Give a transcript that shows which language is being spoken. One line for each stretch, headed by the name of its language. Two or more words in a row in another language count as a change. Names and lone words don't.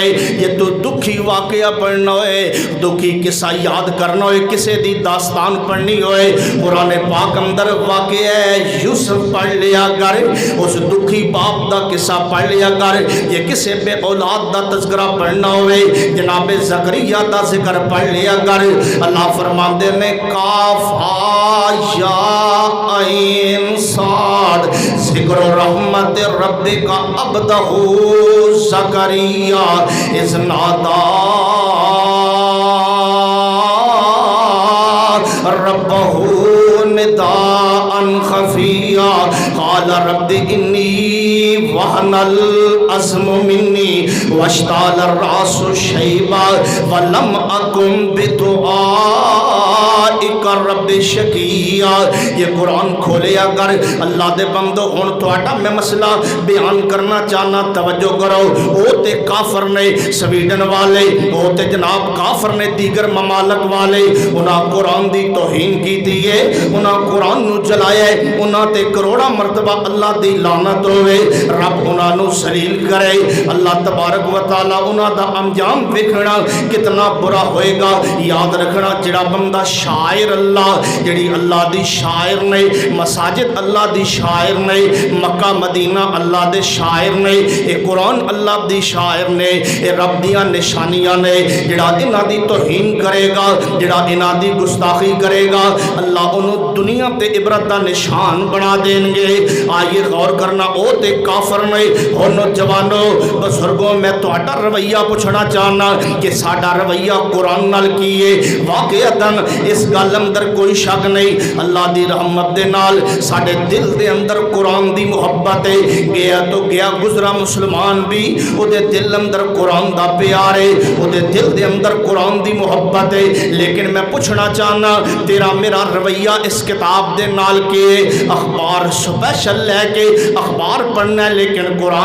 Punjabi: جے تو دکھی واقعہ پڑھنا ہووے، دکھی قصہ یاد کرنا ہووے، کسی دی داستان پڑھنی ہووے، قرآن پاک اندر واقعہ یوسف پڑھ لیا کر، اس دکھی باپ دا قصہ پڑھ لیا کر. جے کسی بے اولاد دا تذکرہ پڑھنا ہووے جنابِ زکریا دا ذکر پڑھ لیا کر. اللہ فرماتے نے
Arabic: كاف ها يا عين صاد ذكر رحمت ربك عبده زكريا إذ نادى ربه نداء خفيا قال رب إني وهن العظم مني واشتعل الرأس شيبا ولم أكن بدعائك رب شقيا.
Punjabi: اے قرآن کھولیا کر اللہ دے بندو۔ ہن تہاڈا میں مسئلہ بیان کرنا چاہنا، توجہ کرو. او تے کافر نے سویڈن والے، او تے جناب کافر نے دیگر ممالک والے، انہاں قرآن دی توہین کیتی ہے، انہاں قرآن نوں جلایا ہے، انہاں تے کروڑاں مرتبہ اللہ دی لعنت ہووے، رب انہاں نوں سلیل کرے. اللہ تبارک و تعالیٰ انہاں دا انجام دیکھنا کتنا برا ہوئے گا. یاد رکھنا جہڑا بندہ شائر اللہ، جہڑی اللہ دی شائر نے، مساجد اللہ دی شائر نے، مکہ مدینہ اللہ دے شائر نے، اے قرآن اللہ دی شائر نے، اے رب دیاں نشانیاں نے. جہڑا انہاں دی توہین کرے گا، جہڑا انہاں دی گستاخی کرے گا، اللہ انہوں نے دنیا تے عبرت دا نشان بنا دیں گے. آئیے غور کرنا، او تے کافر فرمائے ہو نوجوانو بزرگوں میں تہاڈا رویہ پوچھنا چاہنا کہ ساڈا رویہ قرآن نال کی ہے واقعتاً اس گل اندر کوئی شک نہیں اللہ دی رحمت دے نال ساڈے دل دے اندر قرآن دی محبت ہے گیا تو گیا گزرا مسلمان بھی او دے دل اندر قرآن دا پیار ہے او دے دل دے اندر قرآن دی محبت ہے لیکن میں پوچھنا چاہنا تیرا میرا رویہ اس کتاب دے نال کے اخبار سپیشل لے کے اخبار پڑھنا ہے لیکن قرآن